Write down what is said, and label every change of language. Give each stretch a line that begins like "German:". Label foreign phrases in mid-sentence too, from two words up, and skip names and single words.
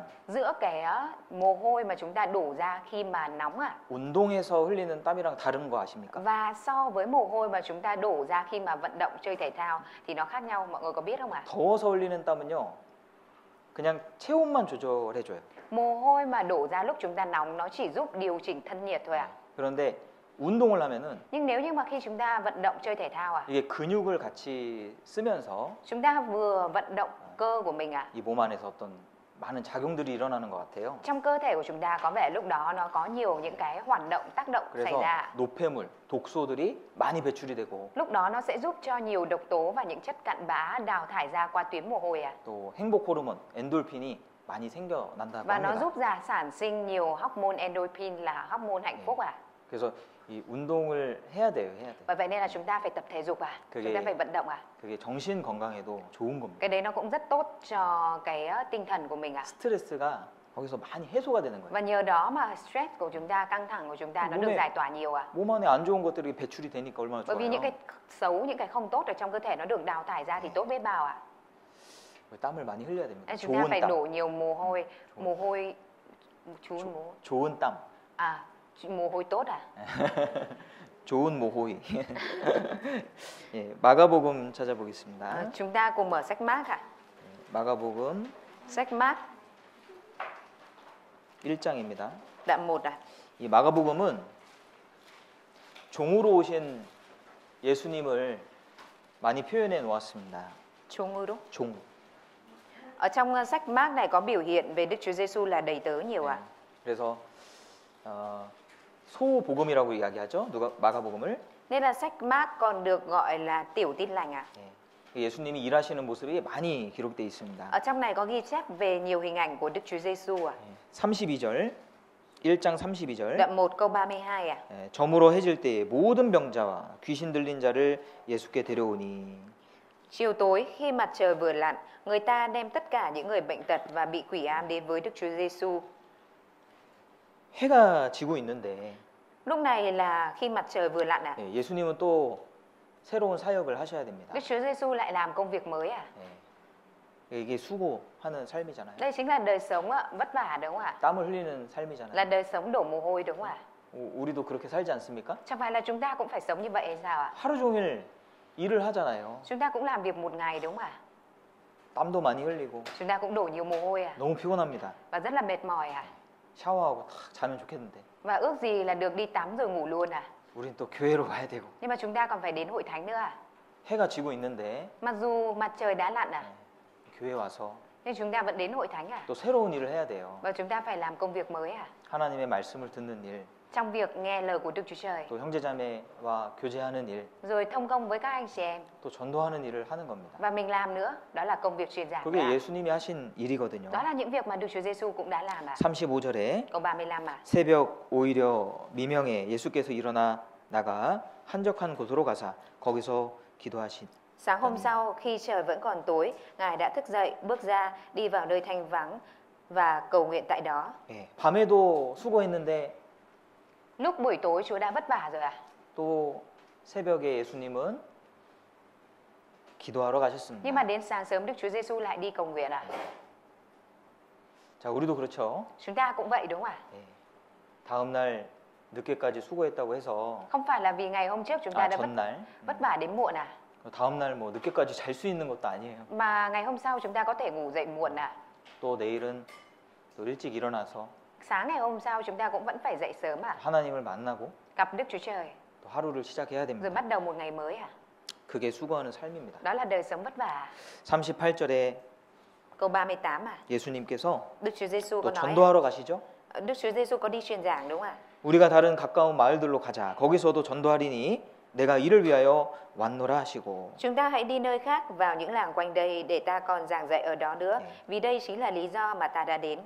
Vietnamese: Giữa cái mồ hôi mà chúng ta đổ ra khi mà nóng à?
Korean: 운동해서 흘리는 땀이랑 다른 거 아십니까?
Vietnamese: Và so với mồ hôi mà chúng ta đổ ra khi mà vận động chơi thể thao thì nó khác nhau, mọi người có biết không ạ?
Korean: 더워서 흘리는 땀은요. 그냥 체온만 조절해 줘요.
Vietnamese: Mồ hôi mà đổ ra lúc chúng ta nóng nó chỉ giúp điều chỉnh thân nhiệt thôi ạ.
Korean: 그런데 운동을 하면은
Vietnamese: Nhưng nếu như mà khi chúng ta vận động chơi thể thao
Korean: 이게 근육을 같이 쓰면서
Vietnamese: chúng ta vừa vận động cơ của mình
Korean: 이 몸 안에서 어떤 많은 작용들이 일어나는 것 같아요.
Vietnamese: trong cơ thể của chúng ta có vẻ lúc đó nó có nhiều những cái hoạt động tác động xảy
Korean: 그래서
Vietnamese: ra.
Korean: 노폐물, 독소들이 많이 배출이 되고
Vietnamese: Lúc đó nó sẽ giúp cho nhiều độc tố và những chất cặn bã đào thải ra qua tuyến mồ hôi
Korean: 또 행복 호르몬 엔돌핀이 많이 생겨난다고
Vietnamese: và nó
Korean: 합니다.
Vietnamese: giúp sản sinh nhiều hormone endorphin là hormone hạnh phúc
Korean: 그래서 이 운동을 해야 돼요, 해야 돼.
Vietnamese: Bởi vậy nên là chúng ta phải tập thể dục chúng ta phải vận động
Korean: 그게 정신 건강에도 좋은 겁니다.
Vietnamese: Cái đấy nó cũng rất tốt cho cái tinh thần của mình
Korean: 스트레스가 거기서 많이 해소가 되는 거예요.
Vietnamese: Và nhờ đó mà stress của chúng ta, căng thẳng của chúng ta nó được giải tỏa nhiều
Korean: 몸 안에 안 좋은 것들이 배출이 되니까 얼마나
Vietnamese: Bởi vì
Korean: 좋아요.
Vietnamese: những cái xấu, những cái không tốt ở trong cơ thể nó được đào thải ra thì tốt biết bao
Korean: 땀을 많이 흘려야 됩니다.
Vietnamese: Chúng ta phải
Korean: 좋은 땀.
Vietnamese: đổ nhiều mồ hôi,
Korean: 좋은 땀.
Vietnamese: mồ hôi tốt
Korean: 좋은
Vietnamese: mồ hôi.
Korean: 예, 마가복음 찾아보겠습니다.
Vietnamese: Chúng ta cùng mở sách Mác
Korean: 마가복음
Vietnamese: Sách Mác
Korean: 1장입니다.
Vietnamese: đoạn 1
Korean: 이 마가복음은 종으로 오신 예수님을 많이 표현해 놓았습니다. 종으로. 종.
Vietnamese: Ở trong sách Mác này có biểu hiện về Đức Chúa Giêsu là đầy tớ nhiều
Korean: 그래서 소복음이라고 이야기하죠. 누가 마가복음을.
Vietnamese: Nên là sách Mác còn được gọi là tiểu tin lành
Korean: 예. 예수님이 일하시는 모습이 많이 기록되어 있습니다.
Vietnamese: Ở trong này có ghi chép về nhiều hình ảnh của Đức Chúa Giêsu à.
Korean: 32절, 1장 32절.
Vietnamese: Đoạn 1 câu 32 à.
Korean: 저물어 해질 때에 모든 병자와 귀신 들린 자를 예수께 데려오니.
Vietnamese: Chiều tối khi mặt trời vừa lặn, người ta đem tất cả những người bệnh tật và bị quỷ ám đến với Đức Chúa Giêsu.
Korean: 해가 지고 있는데
Vietnamese: Lúc này là khi mặt trời vừa lặn à.
Korean: 예수님은 또 새로운 사역을 하셔야 됩니다.
Vietnamese: Đức Chúa Giêsu lại làm công việc mới à.
Korean: 이게 수고하는 삶이잖아요.
Vietnamese: Đây chính là đời sống vất vả đúng không ạ?
Korean: 땀을 흘리는 삶이잖아요.
Vietnamese: Là đời sống đổ mồ hôi đúng không ạ?
Korean: 우리도 그렇게 살지 않습니까?
Vietnamese: Chẳng phải là chúng ta cũng phải sống như vậy hay sao ạ?
Korean: 하루 종일 일을 하잖아요.
Vietnamese: Chúng ta cũng làm việc một ngày đúng không ạ?
Korean: 땀도 많이 흘리고
Vietnamese: Chúng ta cũng đổ nhiều mồ hôi à?
Korean: 너무 피곤합니다.
Vietnamese: Và rất là mệt mỏi à?
Korean: 샤워하고 탁 자면 좋겠는데
Vietnamese: Và ước gì là được đi tắm rồi ngủ luôn à?
Korean: 우린 또 교회로 가야 되고
Vietnamese: Nhưng mà chúng ta còn phải đến hội thánh nữa à?
Korean: 해가 지고 있는데
Vietnamese: Mặc dù mặt trời đã lặn à?
Korean: 교회 와서
Vietnamese: Nhưng chúng ta vẫn đến hội thánh à?
Korean: 또 새로운 일을 해야 돼요.
Vietnamese: Và chúng ta phải làm công việc mới à?
Korean: 하나님의 말씀을 듣는 일,
Vietnamese: Trong việc nghe lời của Đức Chúa Trời,
Korean: 또 형제자매와 교제하는 일,
Vietnamese: rồi thông công với các anh chị em,
Korean: 또 전도하는 일을 하는 겁니다.
Vietnamese: và mình làm nữa, đó là công việc truyền giảng.
Korean: 그게 예수님이 하신 일이거든요.
Vietnamese: Đó là những việc mà Đức Chúa Giêsu cũng đã làm à?
Korean: 35절에
Vietnamese: Câu 35 à?
Korean: 새벽 오히려 미명에 예수께서 일어나 나가 한적한 곳으로 가사 거기서 기도하신.
Vietnamese: Sáng hôm sau, khi trời vẫn còn tối, Ngài đã thức dậy, bước ra, đi vào nơi thanh vắng và cầu nguyện tại đó.
Korean: 밤에도 수고했는데
Vietnamese: Lúc buổi tối Chúa đã vất vả rồi à?
Korean: 또 새벽에 예수님은 기도하러
Vietnamese: Nhưng
Korean: 가셨습니다.
Vietnamese: mà đến sáng sớm Đức Chúa Giêsu lại đi cầu nguyện à?
Korean: 자, 우리도 그렇죠.
Vietnamese: Chúng ta cũng vậy đúng không ạ?
Korean: 다음 날 늦게까지 수고했다고 해서
Vietnamese: Không phải là vì ngày hôm trước chúng ta đã
Korean: 전날
Vietnamese: vất vả đến muộn à?
Korean: 다음 날 뭐 늦게까지 잘 수 있는 것도 아니에요.
Vietnamese: Mà ngày hôm sau chúng ta có thể ngủ dậy muộn à?
Korean: 또 내일은 또 일찍 일어나서
Vietnamese: Sáng ngày hôm sau chúng ta cũng vẫn phải dậy sớm à?
Korean: 하나님을 만나고
Vietnamese: Gặp Đức Chúa Trời,
Korean: 또 하루를 시작해야
Vietnamese: rồi
Korean: 됩니다.
Vietnamese: bắt đầu một ngày mới à?
Korean: 그게 수고하는 삶입니다.
Vietnamese: Đó là đời sống vất vả.
Korean: 38절에
Vietnamese: Câu 38 à?
Korean: 예수님께서
Vietnamese: Đức Chúa Giêsu có
Korean: 또
Vietnamese: nói,
Korean: 전도하러 가시죠.
Vietnamese: Đức Chúa Giêsu có đi truyền giảng đúng không ạ?
Korean: 우리가 다른 가까운 마을들로 가자. 거기서도 전도하리니 내가 이를 위하여 왔노라 하시고.
Vietnamese: Chúng ta hãy đi nơi khác, vào những làng quanh đây để ta còn giảng dạy ở đó nữa, vì đây chính là lý do mà ta đã đến.